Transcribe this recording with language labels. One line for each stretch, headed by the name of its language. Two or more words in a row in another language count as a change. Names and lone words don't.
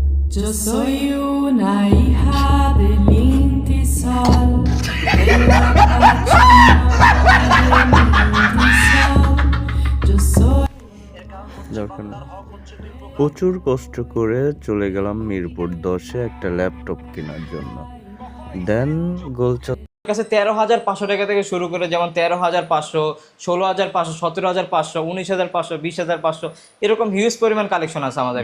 Spanish: Yo soy una hija del Intisal, de la Pachamama del Intisal. Yo soy
Bangla: দরকার নেই। প্রচুর কষ্ট করে চলে গেলাম মিরপুর 10-এ একটা ল্যাপটপ কেনার জন্য। দেন গোলচত্বর কাছে 13,500 টাকা থেকে শুরু করে, যেমন 13,500, 16,500, 17,500, 19,500, 20,500, এরকম হিউজ পরিমাণ কালেকশন আছে আমাদের